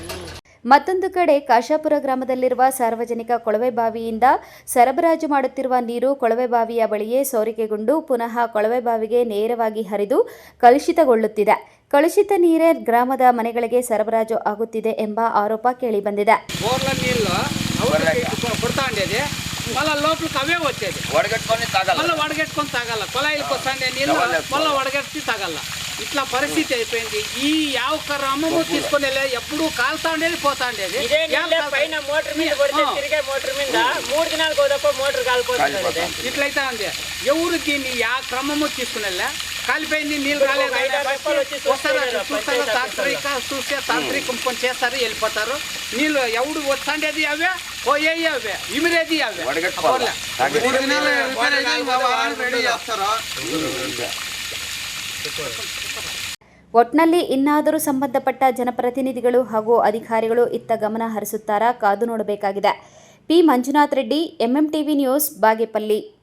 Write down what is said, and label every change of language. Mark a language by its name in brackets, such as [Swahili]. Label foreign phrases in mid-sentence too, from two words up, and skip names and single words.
[Kannada] ಮತ್ತೊಂದು ಕಡೆ ಕಾಶಾಪುರ ಗ್ರಾಮದಲ್ಲಿರುವ ಸಾರ್ವಜನಿಕ ಕೊಳವೆ ಬಾವಿಯಿಂದ ಸರಬರಾಜು ಮಾಡುತ್ತಿರುವ ನೀರು ಕೊಳವೆ ಬಾವಿಯ ಬಳಿಯೇ ಸೋರಿಕೆಗೊಂಡು ಪುನಃ ಕೊಳವೆ ಬಾವಿಗೆ ನೇರವಾಗಿ ಹರಿದು ಕಲುಷಿತಗೊಳ್ಳುತ್ತಿದೆ. ಕಲುಷಿತ ನೀರೇ ಗ್ರಾಮದ ಮನೆಗಳಿಗೆ ಸರಬರಾಜು ಆಗುತ್ತಿದೆ ಎಂಬ ಆರೋಪ ಕೇಳಿಬಂದಿದೆ. [Telugu] మళ్ళీ లోపలికి అవే వచ్చేది మళ్ళీ వడగట్టుకొని తాగాల కొలాయిలకు వస్తాండే నీళ్ళు మళ్ళీ వడగట్టి తాగాల. ఇట్లా పరిస్థితి అయిపోయింది. ఈ యావ క్రమము తీసుకుని ఎప్పుడు కాలుతా ఉండేది పోతా ఉండేది. పైన మోటార్ మీద తిరిగే మోటార్ మీద 3 దినాలకు ఒకదప్ప మోటార్ కాలిపోతుంది. ఇట్లయితే ఉంది. ఎవరు దీన్ని యా క్రమము తీసుకుని కాలిపోయింది. నీళ్ళు కాలేదు చూస్తే తాంత్రికం పని చేస్తారు, వెళ్ళిపోతారు. నీళ్ళు ఎవడు వస్తాండేది అవే, పోయేవి అవే, ఇమిరేది అవే. [Kannada] ಒಟ್ನಲ್ಲಿ ಇನ್ನಾದರೂ ಸಂಬಂಧಪಟ್ಟ ಜನಪ್ರತಿನಿಧಿಗಳು ಹಾಗೂ ಅಧಿಕಾರಿಗಳು ಇತ್ತ ಗಮನ ಹರಿಸುತ್ತಾರಾ ಕಾದು ನೋಡಬೇಕಾಗಿದೆ. ಪಿ ಮಂಜುನಾಥ್ ರೆಡ್ಡಿ, ಎಂಎಂಟಿವಿ ನ್ಯೂಸ್, ಬಾಗೇಪಲ್ಲಿ.